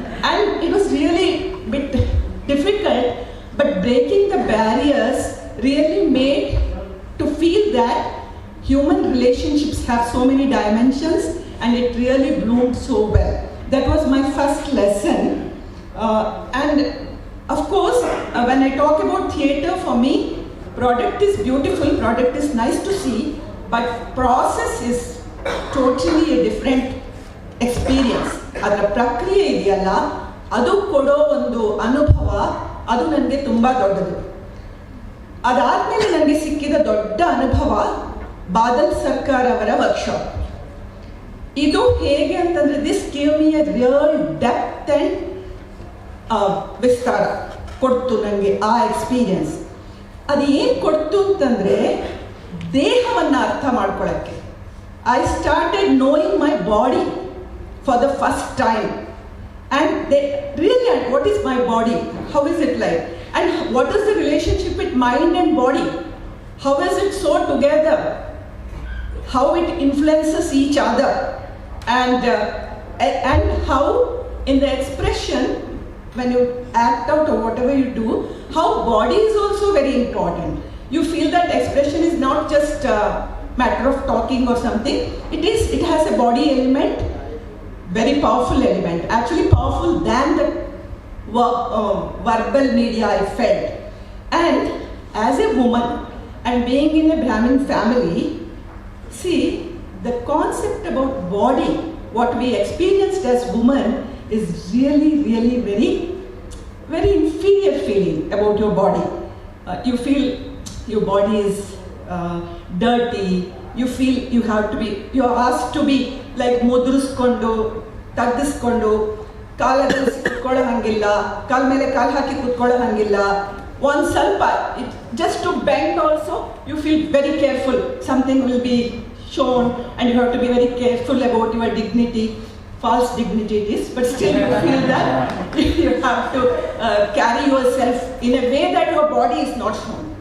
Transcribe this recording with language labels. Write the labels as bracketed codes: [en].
[en] And it was really a bit difficult, but breaking the barriers really made to feel that human relationships have so many dimensions, and it really bloomed so well. That was my first lesson. And of course, when I talk about theatre, for me, product is beautiful, product is nice to see, but process is totally a different experience. [kn] ಅದರ ಪ್ರಕ್ರಿಯೆ ಇದೆಯಲ್ಲ, ಅದು ಕೊಡೋ ಒಂದು ಅನುಭವ, ಅದು ನನಗೆ ತುಂಬ ದೊಡ್ಡದು. ಅದಾದಮೇಲೆ ನನಗೆ ಸಿಕ್ಕಿದ ದೊಡ್ಡ ಅನುಭವ ಬಾದಲ್ ಸರ್ಕಾರ್ ಅವರ ವರ್ಕ್ಶಾಪ್. ಇದು ಹೇಗೆ ಅಂತಂದರೆ, [en] this give me a real depth and [kn] ವಿಸ್ತಾರ ಕೊಡ್ತು ನನಗೆ ಆ ಎಕ್ಸ್ಪೀರಿಯನ್ಸ್. ಅದು ಏನು ಕೊಡ್ತು ಅಂತಂದರೆ, ದೇಹವನ್ನು ಅರ್ಥ ಮಾಡ್ಕೊಳ್ಳೋಕ್ಕೆ. [en] I started knowing my body for the first time. And they really, what is my body? How is it like? And what is the relationship with mind and body? How is it so together? How it influences each other? And how in the expression, when you act out or whatever you do, how body is also very important. You feel that expression is not just a matter of talking or something. It has a body element. Very powerful element, actually powerful than the verbal media I felt. And as a woman and being in a Brahmin family, see, the concept about body, what we experienced as women, is really very inferior feeling about your body. You feel your body is dirty. You feel you're asked to be like [kn] ಮುದುರಿಸ್ಕೊಂಡು ತಗ್ಗಿಸ್ಕೊಂಡು ಕಾಲದಲ್ಲಿ ಕೂತ್ಕೊಳ್ಳೋ ಹಂಗಿಲ್ಲ, ಕಾಲ ಮೇಲೆ ಕಾಲು ಹಾಕಿ ಕೂತ್ಕೊಳ್ಳೋ ಹಂಗಿಲ್ಲ. ಒಂದು ಸ್ವಲ್ಪ [en] just to bend also, you feel very careful. Something will be shown and you have to be very careful about your dignity. false dignity it is, but still you feel that you have to carry yourself in a way that your body is not shown.